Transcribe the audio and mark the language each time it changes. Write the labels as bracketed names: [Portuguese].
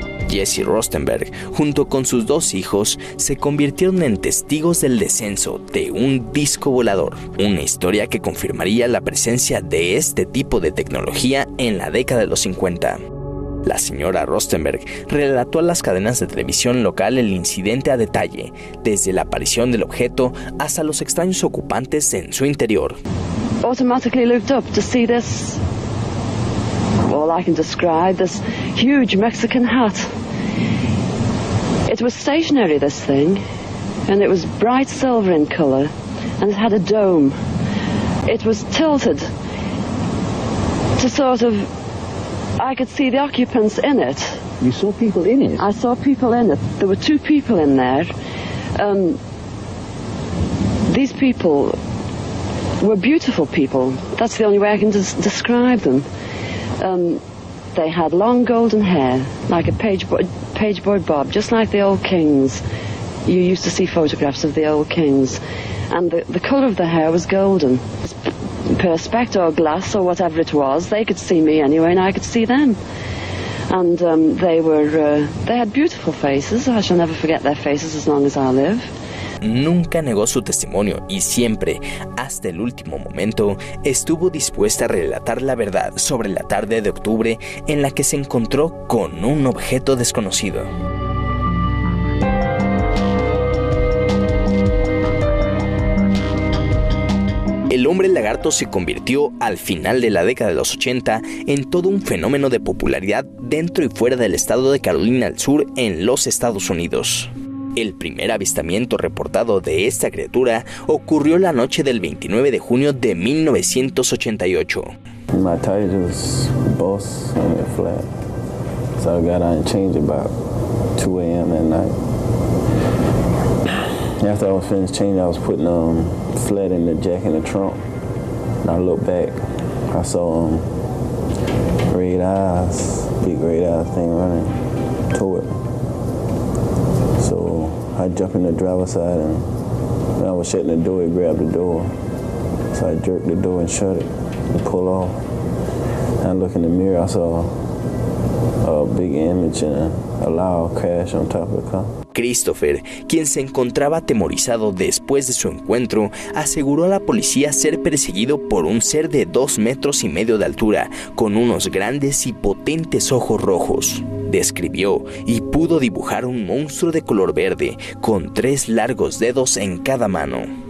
[Spanish] Jesse Rostenberg, junto con sus 2 hijos, se convirtieron en testigos del descenso de un disco volador, una historia que confirmaría la presencia de este tipo de tecnología en la década de los 50. La señora Rostenberg relató a las cadenas de televisión local el incidente a detalle, desde la aparición del objeto hasta los extraños ocupantes en su interior. [English] Automatically looked up to see this, all I can describe, this huge Mexican hat. It was stationary, this thing, and it was bright silver in color, and it had a dome. It was tilted to sort of, I could see the occupants in it. You saw people in it? I saw people in it. There were 2 people in there. These people were beautiful people. That's the only way I can describe them. They had long golden hair, like a pageboy bob, just like the old kings. You used to see photographs of the old kings. And the colour of the hair was golden. Perspex or glass or whatever it was, they could see me anyway and I could see them. And they had beautiful faces. I shall never forget their faces as long as I live. [Spanish] Nunca negó su testimonio y siempre, hasta el último momento, estuvo dispuesta a relatar la verdad sobre la tarde de octubre en la que se encontró con un objeto desconocido. El hombre lagarto se convirtió al final de la década de los 80 en todo un fenómeno de popularidad dentro y fuera del estado de Carolina del Sur en los Estados Unidos. El primer avistamiento reportado de esta criatura ocurrió la noche del 29 de junio de 1988. [English] My tires was bust and it flat, so I got out and changed about 2 a.m. at night. After I was finished changing, I was putting flat in the jack in the trunk. And I looked back, I saw red eyes, big red eyes thing running toward me. So I jumped in the driver's side, and when I was shutting the door, it grabbed the door. So I jerked the door and shut it and pulled off. And I looked in the mirror, I saw a big image and a loud crash on top of the car. [Spanish] Christopher, quien se encontraba atemorizado después de su encuentro, aseguró a la policía ser perseguido por un ser de 2,5 metros de altura, con unos grandes y potentes ojos rojos. Describió y pudo dibujar un monstruo de color verde, con 3 largos dedos en cada mano.